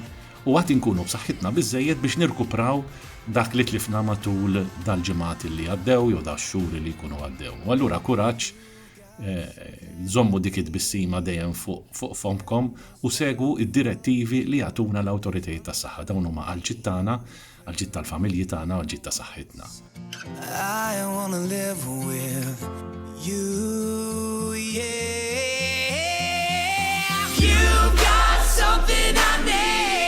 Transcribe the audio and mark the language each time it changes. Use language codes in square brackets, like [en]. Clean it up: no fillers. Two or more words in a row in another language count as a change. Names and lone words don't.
[mt] U qatt inkunu b'saħħitna biżżejjed biex nirkupraw dak li tlifna matul dal-ġimgħat li għaddew jew dax-xhur li jkunu għaddew. U allura kuraġġ żommu dik it-tbissima dejjem fuq fomkom u segwu id-direttivi li jagħtuna l-awtoritajiet tas-saħħa. Dawn huma għall-ġid tagħna, għall-ġid tal-familji tagħna, għall-ġid ta' saħħitna. [en] I wanna live with you, yeah. You've got something I need.